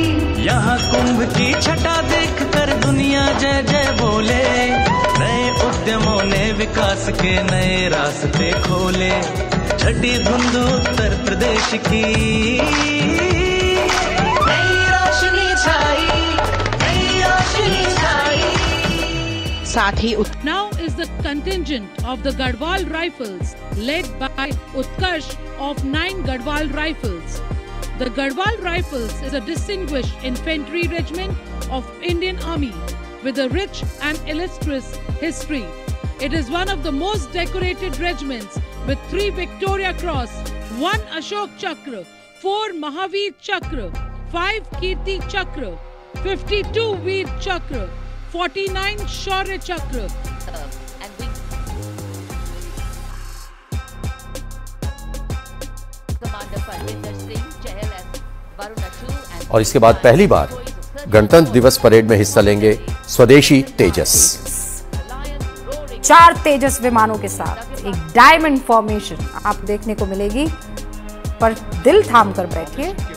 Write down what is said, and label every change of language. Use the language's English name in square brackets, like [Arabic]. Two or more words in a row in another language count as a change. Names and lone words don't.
[Hindi] यहाँ कुंभ की छटा देख कर दुनिया जय जय बोले, नए उद्यमों ने विकास के नए रास्ते खोले। छठी धुंध उत्तर प्रदेश की नई रोशनी छाई, नई रोशनी छाई। साथ ही [English] Now is the contingent of the Garhwal Rifles, led by Utkarsh of 9 Garhwal Rifles. The Garhwal Rifles is a distinguished infantry regiment of Indian Army with a rich and illustrious history. It is one of the most decorated regiments with 3 Victoria Cross, 1 Ashok Chakra, 4 Mahavir Chakra, 5 Kirti Chakra, 52 Veer Chakra, 49 Shaurya Chakra. [Hindi] और इसके बाद पहली बार गणतंत्र दिवस परेड में हिस्सा लेंगे स्वदेशी तेजस। 4 तेजस विमानों के साथ एक [English] diamond formation [Hindi] आप देखने को मिलेगी, पर दिल थाम कर बैठिए।